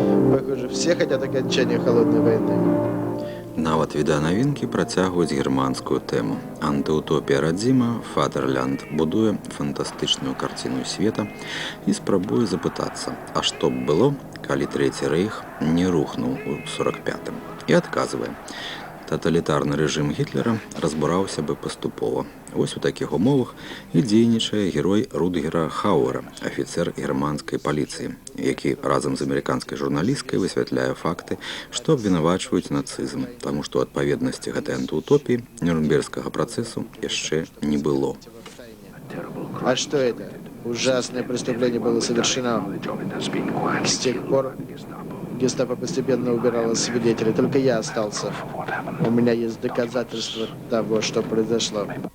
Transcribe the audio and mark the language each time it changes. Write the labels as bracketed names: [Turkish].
[Russian] Похоже, все хотят окончания холодной войны. [Belarusian] Нават відэанавінкі працягваюць германскую тэму. Антыутопія радзіма «Фатерлянд» будуе фантастычную карціну света і спрабуе запытацца, а што б было, калі Трэці рэйх не рухнуў у 45-м. І адказвае, таталітарны рэжым Гітлера разбураўся бы паступова. Вось у такіх умовах і дзейнічае герой Рудгера Хауэра, афіцер германскай паліцыі, які разам з амерыканскай журналісткай высвятляе факты, што абвінавачваюць нацызм, таму што адпаведнасці гэтай антыутопіі Нюрнбергскага працэсу яшчэ не было. [Russian] А что это? ужасное преступление было совершено. С тех пор гестапо постепенно убирало свидетелей. Только я остался. У меня есть доказательства того, что произошло.